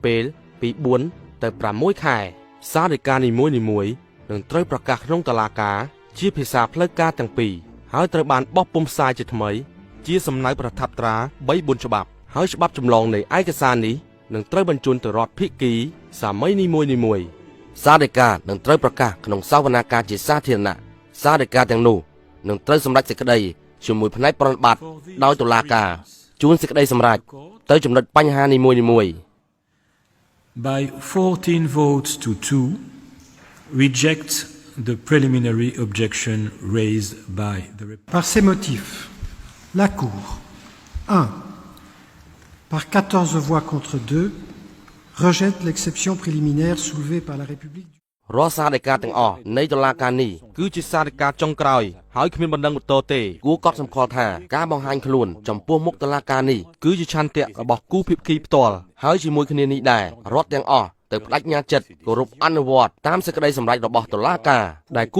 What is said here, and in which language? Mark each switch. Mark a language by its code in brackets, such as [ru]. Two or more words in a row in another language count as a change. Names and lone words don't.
[km] ពេលពី4ទៅ6ខែសារដីកានីមួយៗនឹងត្រូវប្រកាសក្នុងតុលាការជាភាសាផ្លូវការទាំងពីរហើយត្រូវបានបោះពុម្ពផ្សាយជាថ្មីជាសំណៅប្រថាប់ត្រា 3-4 ច្បាប់ហើយច្បាប់ចម្លងនៃឯកសារនេះនឹងត្រូវបញ្ជូនទៅរដ្ឋភាគីសាមីនីមួយៗសារដីកានឹងត្រូវប្រកាសក្នុងសវនាការជាសាធារណៈសារដីកាទាំងនោះនឹងត្រូវសម្រេចសេចក្តីជាមួយផ្នែកប្រតិបត្តិដោយតុលាការជួនសេចក្តីសម្រេចទៅចំណុចបញ្ហានីមួយៗ [en] By 14 votes to 2, reject the preliminary objection raised by the [fr] Par ces motifs, la Cour, 1. Par 14 voix contre 2, rejette l'exception préliminaire soulevée par la République. [km] រាល់សារដីកាទាំងអស់នៃតុលាការនេះគឺជាសារដីកាចុងក្រោយហើយគ្មានបណ្ដឹងបន្តទេគួរកត់សម្គាល់ថាការបង្ហាញខ្លួនចំពោះមុខតុលាការនេះគឺជាឆន្ទៈរបស់គូភាគីផ្ទាល់ហើយជាមួយគ្នានេះដែររដ្ឋទាំងអស់ទៅបដិញ្ញាចិត្តគោរពអនុវត្តតាមសេចក្តីសម្រេចរបស់តុលាការដែលគូ